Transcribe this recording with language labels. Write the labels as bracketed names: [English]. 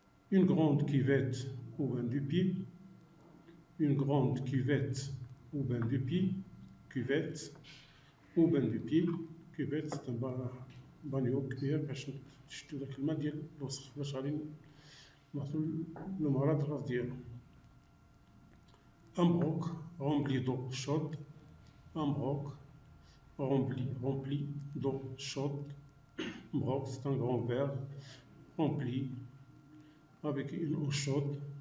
[French] Une grande cuvette au bain du pied, une grande cuvette au bain du pied, cuvette au bain du pied. Cuvette c'est un [Arabic] bagno كبير باش تشدو داك الماء ديال الوسخ باش غادي نعطو للمرض الراس ديالو. [French] Un broc rempli d'eau chaude, un broc rempli d'eau chaude. Broc c'est un grand verre rempli avec une eau chaude.